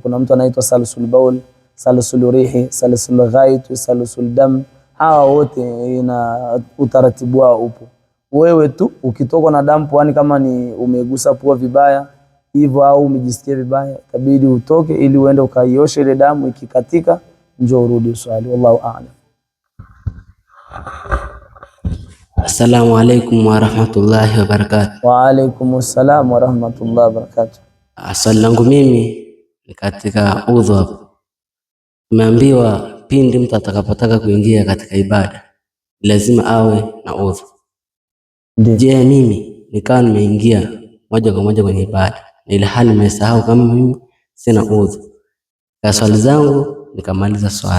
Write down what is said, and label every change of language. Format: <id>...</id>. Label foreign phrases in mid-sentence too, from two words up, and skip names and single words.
<sw>Kuna mtu anaitwa</sw> <ar>سلس البول، سلس الريح، سلس الغائط، سلس الدم.</ar> <sw>Hawa wote ina utaratibu wao upo. Wewe tu ukitoka na damu puani, kama ni umegusa pua vibaya hivyo au umejisikia vibaya, itabidi utoke ili uende ukaioshe ile damu, ikikatika njoo urudi uswali.</sw> <ar>والله أعلم. السلام عليكم ورحمة الله وبركاته. وعليكم السلام ورحمة الله وبركاته.</ar> <sw>Swali langu mimi ni katika udhu hapo. Tumeambiwa pindi mtu atakapotaka kuingia katika ibada lazima awe na udhu. Je, mimi nikawa nimeingia moja kwa moja kwenye ibada ile hali nimesahau kama mimi sina udhu, kwa swali zangu nikamaliza swali.</sw>